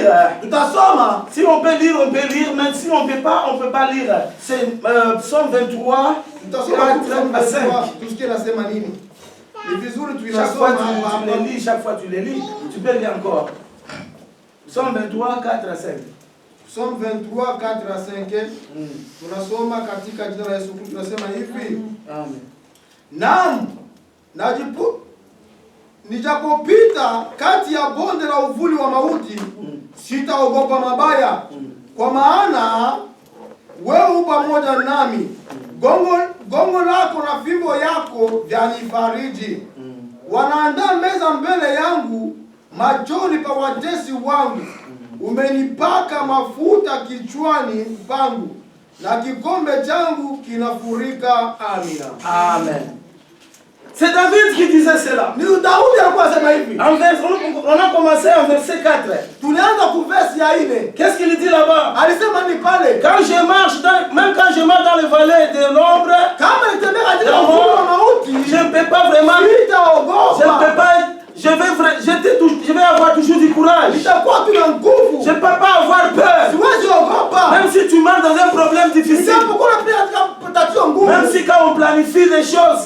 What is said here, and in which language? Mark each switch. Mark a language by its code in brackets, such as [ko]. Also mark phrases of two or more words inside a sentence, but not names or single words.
[fr] Si on peut lire, mais si on ne peut pas lire. C'est Psaume 23, 4 à 5. Chaque fois tu les lis, tu peux lire encore. Psaume 23, 4 à 5. Psalm 23, 4 à 5. [sw] Tunasoma katika jina la Yesu Kristo, tunasema hivi. Amen. Naam, nijapopita kati ya bonde la uvuli wa mauti, sitaogopa mabaya, kwa maana wewe pamoja nami. Gongo lako na fimbo yako vyanifariji. Wanaandaa meza mbele yangu machoni pa watesi wangu. Umenipaka mafuta kichwani pangu, na kikombe changu kinafurika. Amina. Amen. [fr] C'est David qui disait cela. [sw] Ni Daudi alikuwa anasema hivi. [fr] On a commencé en verset 4. [sw] Tulianza ku verse ya 4. [fr] Qu'est-ce qu'il dit là-bas? [sw] Alisema ni pale. [fr] Quand je marche même quand je marche dans les vallées de l'ombre, je ne peux pas vraiment. Je ne peux pas. Je vais avoir toujours du courage. Je ne peux pas avoir peur. Même si tu marches dans un problème difficile. Même si quand on planifie des choses.